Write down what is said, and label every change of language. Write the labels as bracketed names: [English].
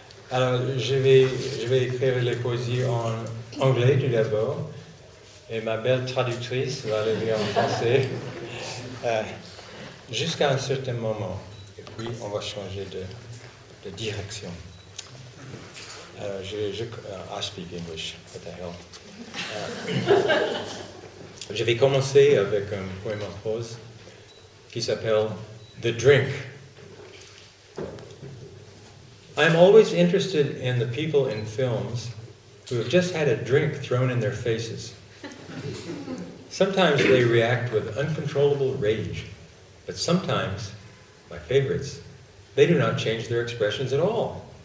[French] Alors, je vais écrire les poésies en anglais tout d'abord, et ma belle traductrice va les lire en français, jusqu'à un certain moment, et puis on va changer de direction. [English] Alors, I speak English, what the hell. [French] Je vais commencer avec un poème en prose qui s'appelle The Drink. [English] I'm always interested in the people in films who have just had a drink thrown in their faces. Sometimes they react with uncontrollable rage, but sometimes, my favorites, they do not change their expressions at all.